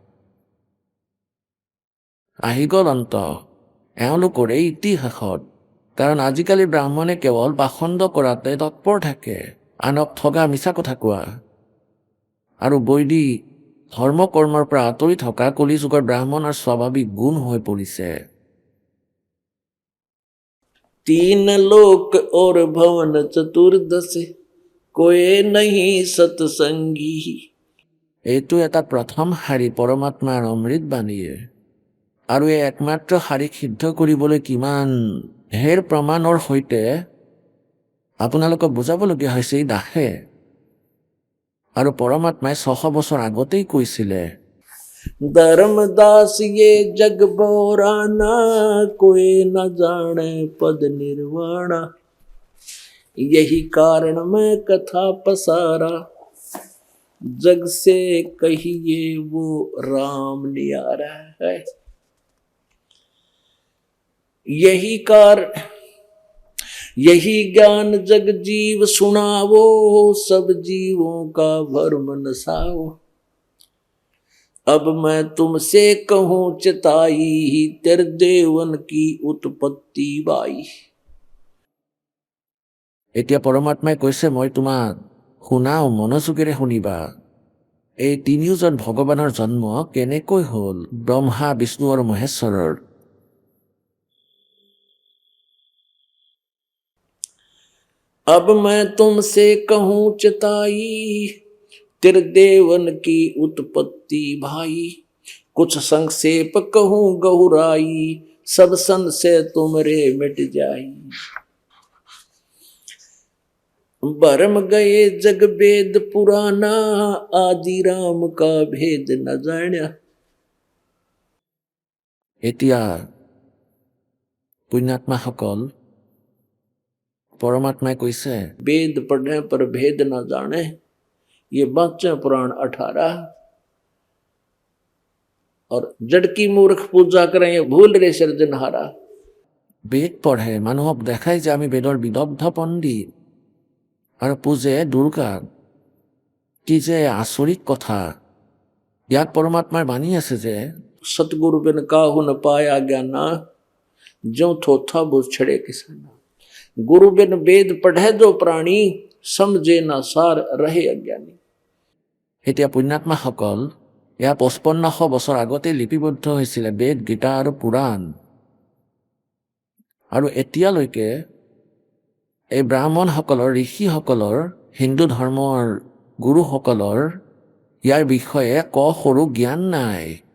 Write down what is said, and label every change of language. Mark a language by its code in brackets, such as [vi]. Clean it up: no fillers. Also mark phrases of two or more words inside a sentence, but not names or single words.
[as] আহি গ'ল অন্ত এওঁলোকৰ এই ইতিহাসত। কাৰণ আজিকালি ব্ৰাহ্মণে কেৱল পাখণ্ড কৰাতে তৎপৰ থাকে, আনক ঠগা মিছা কথা কোৱা আৰু বৈদিক ধৰ্ম কৰ্মৰ পৰা আঁতৰি থকা কলিযুগৰ ব্ৰাহ্মণৰ স্বাভাৱিক গুণ হৈ পৰিছে। [hi] 3 लोक और भवन चतुर्दश कोई नहीं सत्संगी। [as] এইটো এটা প্ৰথম শাৰী পৰমাত্মাৰ অমৃতবাণীয়ে, আৰু এই একমাত্ৰ শাৰীক সিদ্ধ কৰিবলৈ কিমান ঢেৰ প্ৰমাণৰ সৈতে আপোনালোকক বুজাবলগীয়া হৈছে এই দাসে। আৰু পৰমাত্মাই 600 বছৰ আগতেই কৈছিলে, [hi] धर्मदास ये जग बोराना कोई न जाने पद निर्वाणा। यही कारण मैं कथा पसारा जग से कहिए वो राम न्यारा है। यही ज्ञान जग जीव सुनावो सब जीवों का भरम नसाओ। अब मैं तुमसे कहूँ चिताई तेरे देवन की उत्पत्ति बाई। [as] এতিয়া পৰমাত্মাই কৈছে, মই তোমাক শুনাও, মনোযোগেৰে শুনিবা। এই তিনিওজন ভগৱানৰ জন্ম কেনেকৈ হ'ল, ব্ৰহ্মা, বিষ্ণু আৰু মহেশ্বৰৰ। [hi] अब मैं तुमसे कहूँ चिताई तेरे देवन की उत्पत्ति भाई। कुछ संक्षेप कहूँ गहुराई सब सन से तुमरे मिट जाई। भरम गए जग वेद पुराना आदि राम का भेद न जान्या। [as] এতিয়া পুণ্যাত্মাসকল, পৰমাত্মাই কৈছে, [hi] वेद पढ़ने पर भेद न जाने। ये बाचा पुराण 18। और जड़ की मूर्ख पूजा करें ये भूल रे सृजनहारा। [as] বেদ পঢ়ে, মানুহক দেখাই যে আমি বেদৰ বিদগ্ধ পণ্ডিত, আৰু পূজে দুৰ্গাক। কি যে আচৰিত কথা। ইয়াত পৰমাত্মাৰ বাণী আছে যে [hi] सतगुरु बिन काहू न पाया ज्ञाना जो थोथा बुझ छड़े किसाना। गुरु बिन वेद पढ़े जो प्राणी समझे ना सार रहे अज्ञानी। [as] এতিয়া পুণ্যাত্মাসকল, এয়া 5500 বছৰ আগতে লিপিবদ্ধ হৈছিলে বেদ, গীতা আৰু পুৰাণ। আৰু এতিয়ালৈকে এই ব্ৰাহ্মণসকলৰ, ঋষিসকলৰ, হিন্দু ধৰ্মৰ গুৰুসকলৰ ইয়াৰ বিষয়ে সৰু জ্ঞান নাই।